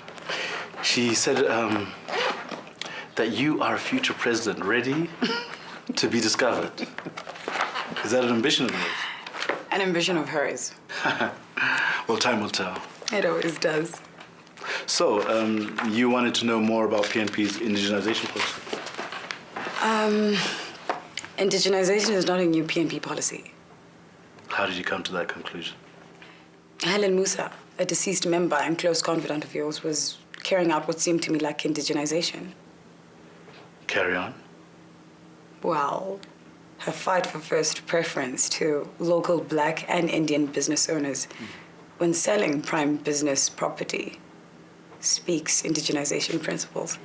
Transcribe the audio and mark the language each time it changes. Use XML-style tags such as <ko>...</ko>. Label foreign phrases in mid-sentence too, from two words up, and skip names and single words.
<en>She said that you are a future president ready to be discovered. Is that an ambition of yours? An ambition of hers. Well, time will tell. It always does. So, you wanted to know more about PNP's indigenization policy? Indigenization is not a new PNP policy. How did you come to that conclusion? Helen Musa, a deceased member and close confidant of yours, was carrying out what seemed to me like indigenization. Carry on. Well, her fight for first preference to local Black and Indian business owners when selling prime business property speaks indigenization principles.</en>